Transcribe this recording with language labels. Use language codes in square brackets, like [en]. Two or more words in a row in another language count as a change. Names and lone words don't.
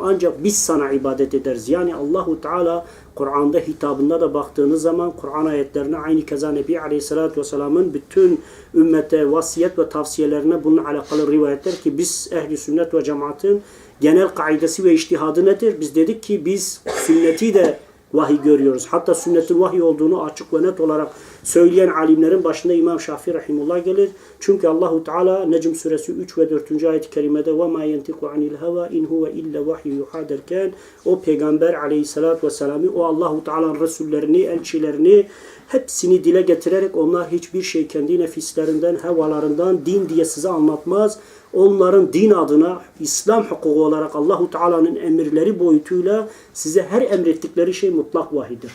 [tr] Ancak biz sana ibadet ederiz. Yani Allahu Teala Kur'an'da hitabında da baktığınız zaman Kur'an ayetlerine aynı keza Nebi Aleyhisselatü Vesselam'ın bütün ümmete vasiyet ve tavsiyelerine bununla alakalı rivayetler ki biz ehli sünnet ve cemaatin genel kaidesi ve içtihadı nedir? Biz dedik ki biz sünneti de vahiy görüyoruz. Hatta sünnetin vahiy olduğunu açık ve net olarak söyleyen alimlerin başında İmam Şafii rahimullah gelir. Çünkü Allahu Teala Necm suresi 3 ve 4. ayet-i kerimede [ar] وَمَا يَنْتِقُ عَنِ الْهَوَا اِنْ هُوَ اِلَّا وَحْيُ يُحَا [tr] derken o peygamber aleyhissalatü vesselam'ı, o Allahu Teala'nın resullerini, elçilerini hepsini dile getirerek onlar hiçbir şey kendi nefislerinden, hevalarından din diye size anlatmaz. Onların din adına İslam hukuku olarak Allahu Teala'nın emirleri boyutuyla size her emrettikleri şey mutlak vahidir.